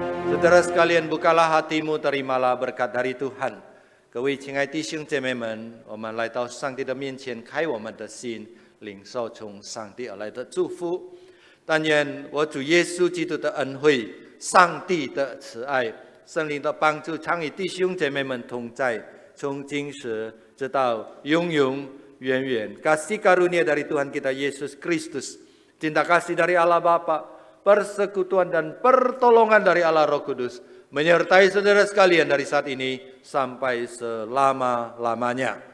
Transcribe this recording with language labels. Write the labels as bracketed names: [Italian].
[Indonesian] Saudara sekalian, bukalah hatimu, terimalah berkat dari Tuhan. [Chinese] 各位亲爱弟兄姐妹们，我们来到上帝的面前，开我们的心，领受从上帝而来的祝福。但愿我主耶稣基督的恩惠、上帝的慈爱、圣灵的帮助，常与弟兄姐妹们同在，从今时直到永永远远。 [Indonesian] Kasih karunia dari Tuhan kita Yesus Kristus, cinta kasih dari Allah Bapa, persekutuan dan pertolongan dari Allah Roh Kudus menyertai saudara sekalian dari saat ini sampai selama-lamanya.